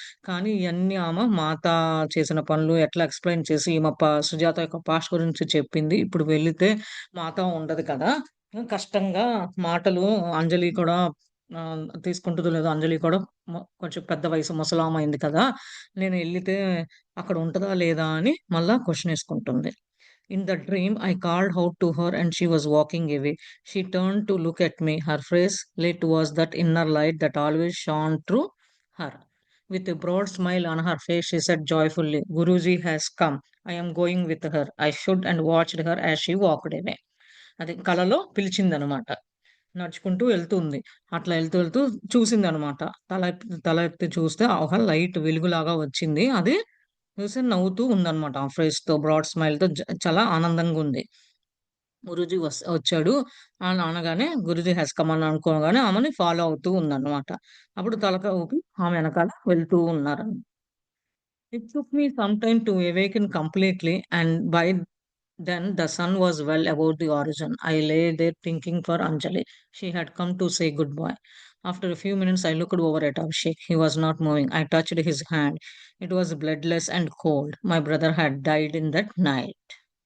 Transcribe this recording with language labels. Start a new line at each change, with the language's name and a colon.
Telugu: కానీ ఇయన్నీ ఆమె మాత చేసిన పనులు ఎట్లా ఎక్స్‌ప్లెయిన్ చేసి ఈమె సుజాత యొక్క పాస్ట్ గురించి చెప్పింది. ఇప్పుడు వెళితే మాత ఉండదు కదా! కష్టంగా మాటలు అంజలి కూడా తీసుకుంటదో లేదో అంజలి కూడా కొంచెం పెద్ద వయసు ముసలామె అయింది కదా! నేను ఎళ్ళితే అక్కడ ఉంటదా లేదా అని మళ్ళా question ఏసుకుంటుంది.
English: In the dream, I called out to her and she was walking away. She turned to look at me. Her face lit was that inner light that always shone through her. With a broad smile on her face, she said joyfully, Guruji has come. I am going with her. I stood and watched her as she walked away.
Telugu: అది కలలో పిలిచిందనమాట. నడుచుకుంటూ వెళ్తుంది. అట్లా వెళ్తూ చూసిందనమాట. తల ఎత్తి చూస్తే ఒక లైట్ వెలుగులాగా వచ్చింది. అది చూసి నవ్వుతూ ఉందనమాట. ఆ ఫేస్‌తో బ్రాడ్ స్మైల్‌తో చాలా ఆనందంగుంది. గురూజీ వచ్చాడు అని అనగానే
English: Guruji has come
Telugu: అని అనుకోగానే ఆమెని ఫాలో అవుతూ ఉందన్నమాట. అప్పుడు తలకాయ ఊపి ఆమె ఎనకాల వెళ్తూ ఉన్నారు.
English: It took me some time to awaken completely, and by then the sun was well above the horizon. I lay there thinking for Anjali. She had come to say goodbye. After a few minutes, I looked over at Abhishek. He was not moving. I touched his hand. It was bloodless and cold. My brother had died in that night.